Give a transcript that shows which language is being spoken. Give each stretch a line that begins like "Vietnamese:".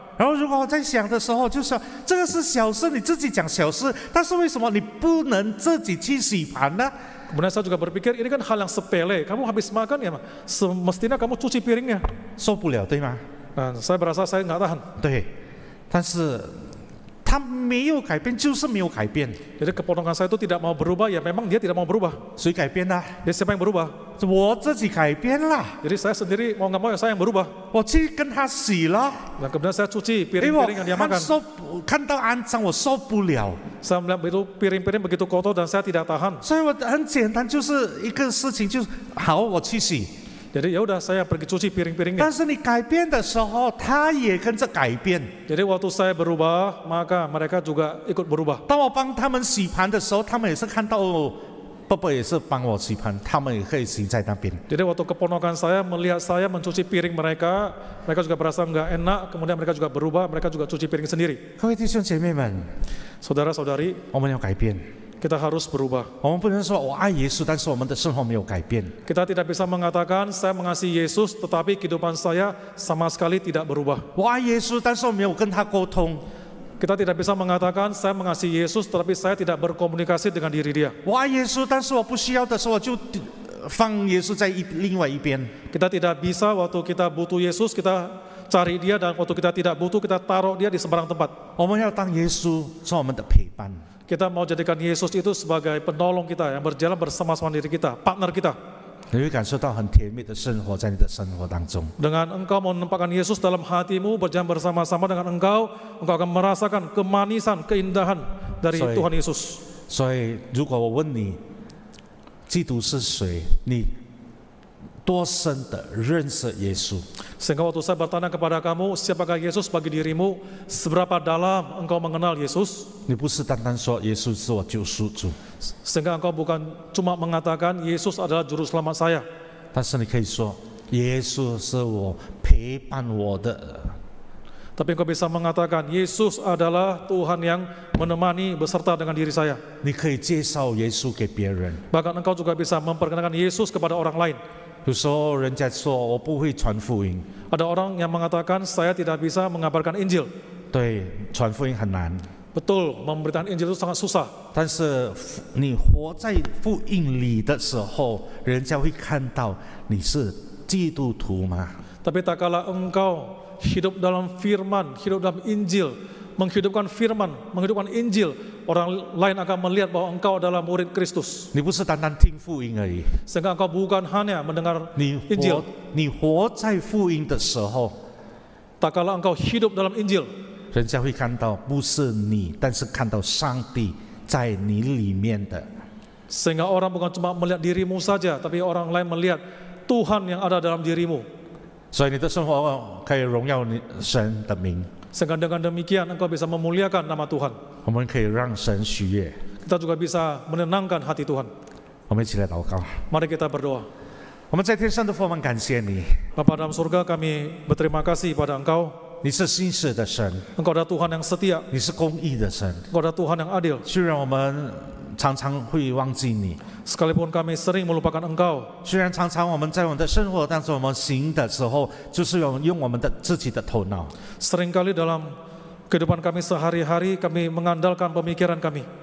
Chinese: 然后如果我在想的时候，就说这个是小事，你自己讲小事，但是为什么你不能自己去洗盘呢？
Indonesian: Kemudian saya juga berpikir, ini kan hal yang sepele, kamu habis makan ya semestinya kamu cuci piringnya.
Chinese: 受不了，对吗？
Indonesian: Nah, saya berasa saya nggak tahan.
Chinese: 对，但是他没有改变，就是没有改变。
Indonesian: Jadi keponakan saya itu tidak mau berubah, ya memang dia tidak mau berubah.
Chinese: 谁改变的？
Indonesian: Jadi siapa yang berubah?
Chinese: 我自己改变了，
Indonesian: Jadi saya sendiri mau nggak mau ya saya yang berubah.
Chinese: 我去跟他洗了。
Indonesian: Dan kemudian saya cuci
Chinese: 因为我
Indonesian: piring-piring yang dia makan.
Chinese: 看到肮脏，我受不了。
Indonesian: Saya melihat itu piring-piring begitu kotor dan saya tidak tahan.
Chinese: 所以我很简单，就是一个事情，就是好，我去洗。
Indonesian: Jadi ya udah saya pergi cuci piring-piringnya.
Chinese: 但是你改变的时候，他也跟着改变。
Indonesian: Jadi waktu saya berubah, maka mereka juga ikut berubah.
Chinese: 当我帮他们洗盘的时候，他们也是看到爸爸也是帮我洗盘，他们也可以洗在那边。
Indonesian: Jadi waktu keponakan saya melihat saya mencuci piring mereka, mereka juga merasa nggak enak, kemudian mereka juga berubah, mereka juga cuci piring sendiri.
Chinese: 各位弟兄姐妹们，
Indonesian: Saudara-saudari,
Chinese: 我们要改变。
Indonesian: kita harus berubah.
Chinese: 我们不能说我爱耶稣，但是我们的生活没有改变。
Indonesian: Kita tidak bisa mengatakan saya mengasihi Yesus, tetapi kehidupan saya sama sekali tidak berubah.
Chinese: 我爱耶稣，但是我没有跟他沟通。
Indonesian: Kita tidak bisa mengatakan saya mengasihi Yesus, tetapi saya tidak berkomunikasi dengan diri dia.
Chinese: 我爱耶稣，但是我不需要的时候，我就放耶稣在另外一边。
Indonesian: Kita tidak bisa waktu kita butuh Yesus, kita cari dia, dan waktu kita tidak butuh, kita taruh dia di sembarang tempat.
Chinese: 我们要当耶稣做我们的陪伴。
Indonesian: Kita mau jadikan Yesus itu sebagai penolong kita yang berjalan bersama-sama diri kita, partner kita.
Chinese: 你会感受到很甜蜜的生活在你的生活当中。
Indonesian: Dengan engkau menempatkan Yesus dalam hatimu, berjalan bersama-sama dengan engkau akan merasakan kemanisan, keindahan dari Tuhan Yesus.
Chinese: 所以，如果我问你，基督是谁？你多深的认识耶稣？
Indonesian: Sehingga waktu saya bertanya kepada kamu, siapakah Yesus bagi dirimu? Seberapa dalam engkau mengenal Yesus?
Chinese: 你不是单单说耶稣是我救赎主，
Indonesian: Sehingga engkau bukan cuma mengatakan Yesus adalah juru selamat saya,
Chinese: 但是你可以说耶稣是我陪伴我的。
Indonesian: tapi engkau bisa mengatakan Yesus adalah Tuhan yang menemani beserta dengan diri saya.
Chinese: 你可以介绍耶稣给别人。
Indonesian: Bahkan engkau juga bisa memperkenalkan Yesus kepada orang lain.
Chinese: 有时候人家说我不会传福音，
Indonesian: Ada orang yang mengatakan saya tidak bisa mengabarkan Injil.
Chinese: 对，传福音很难。
Indonesian: Betul, memberitakan Injil itu sangat susah.
Chinese: 但是你活在福音里的时候，人家会看到你是基督徒吗？
Indonesian: Tapi tak kala engkau hidup dalam firman, hidup dalam Injil, menghidupkan firman, menghidupkan Injil, orang lain akan melihat bahwa engkau adalah murid Kristus.
Chinese: 你不是单单听福音而已，
Indonesian: Sehingga engkau bukan hanya mendengar
Chinese: 你
Indonesian: Injil.
Chinese: 你活在福音的时候，
Indonesian: Tak kala engkau hidup dalam Injil,
Chinese: 人家会看到不是你，但是看到上帝在你里面的。
Indonesian: sehingga orang bukan cuma melihat dirimu saja, tapi orang lain melihat Tuhan yang ada dalam dirimu.
Chinese: 所以你的生活可以荣耀你神的名，
Indonesian: Sehingga dengan demikian engkau bisa memuliakan nama Tuhan.
Chinese: 我们可以让神喜悦。
Indonesian: Kita juga bisa menenangkan hati Tuhan.
Chinese: 我们一起来祷告。
Indonesian: Mari kita berdoa.
Chinese: 我们在天上的父，我们感谢你，
Indonesian: Bapa dalam surga, kami berterima kasih pada Engkau.
Chinese: 你是信实的神，
Indonesian: Engkau adalah Tuhan yang setia,
Chinese: 你是公义的神。
Indonesian: Engkau adalah Tuhan yang adil.
Chinese: 虽然我们常常会忘记你，
Indonesian: Sekalipun kami sering melupakan Engkau,
Chinese: 虽然常常我们在我们的生活当中，我们行的时候，就是用我们的自己的头脑，
Indonesian: seringkali dalam Kehidupan kami sehari-hari kami mengandalkan pemikiran kami.